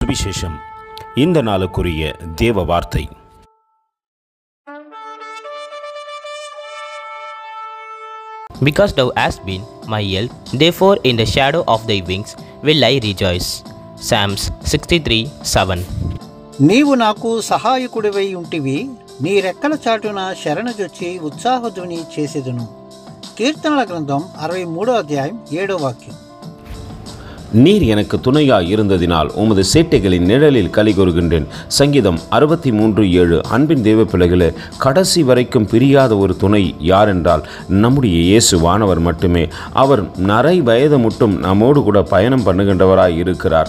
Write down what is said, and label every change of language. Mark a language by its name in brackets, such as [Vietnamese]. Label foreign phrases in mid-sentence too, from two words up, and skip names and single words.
[Tamil] சுவிசேஷம். இந்த நாளுக்குரிய தேவ வார்த்தை. [English] Because thou hast been my help, therefore in the shadow of thy wings will I rejoice. Psalms 63:7. [Telugu] నీవు నాకు సహాయకుడివై ఉంటివి, నీ రెక్కల చాటున శరణజొచ్చి ఉత్సాహధ్వని చేసేదును. కీర్తనల గ్రంథం 63:7. [Tamil] நீர் எனக்கு துணையாய் இருந்ததினால் உமது சேட்டைகளின் நிழலில் களி கூறுகின்றேன். சங்கீதம் 63:7. அன்பின் தேவ பிள்ளைகளே, கடைசி வரைக்கும் பிரியாத ஒரு துணை யார் என்றால் நம்முடைய இயேசுவானவர் மட்டுமே. அவர் நரை வயது மட்டும் நம்மோடு கூட பயணம் பண்ணுகின்றவராய் இருக்கிறார்.